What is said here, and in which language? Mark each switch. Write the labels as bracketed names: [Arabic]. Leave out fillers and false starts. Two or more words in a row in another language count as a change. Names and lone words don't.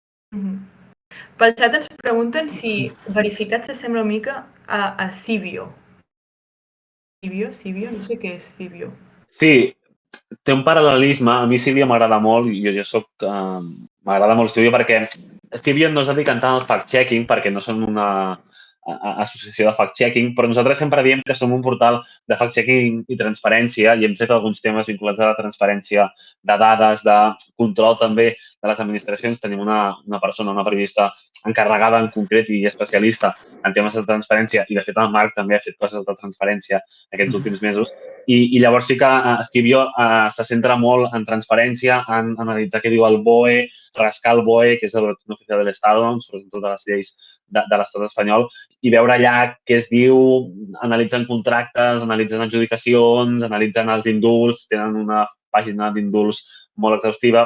[Catalan] Pel xat ens pregunten si verificat s'assembla una mica a Cibio. Cibio? No sé què és Cibio. Sí, té un paral·lelisme. A mi Cibio m'agrada molt i jo soc... m'agrada molt Cibio perquè Cibio no es dediquen tant al fact-checking perquè no són una associació de fact-checking, però nosaltres sempre diem que som un portal de fact-checking i transparència i hem fet alguns temes vinculats a la transparència de dades, de control també de les administracions. Tenim una persona, una periodista encarregada en concret i especialista en temes de transparència i, de fet, el Marc també ha fet coses de transparència aquests últims mesos. I llavors sí que Cibio se centra molt en transparència, en analitzar què diu el BOE, rascar el BOE, que és el Boletín Oficial del Estado, on surten totes les lleis de l'estat espanyol, i veure allà què es diu, analitzant contractes, analitzant adjudicacions, analitzant els indults, tenen una pàgina d'indults molt exhaustiva.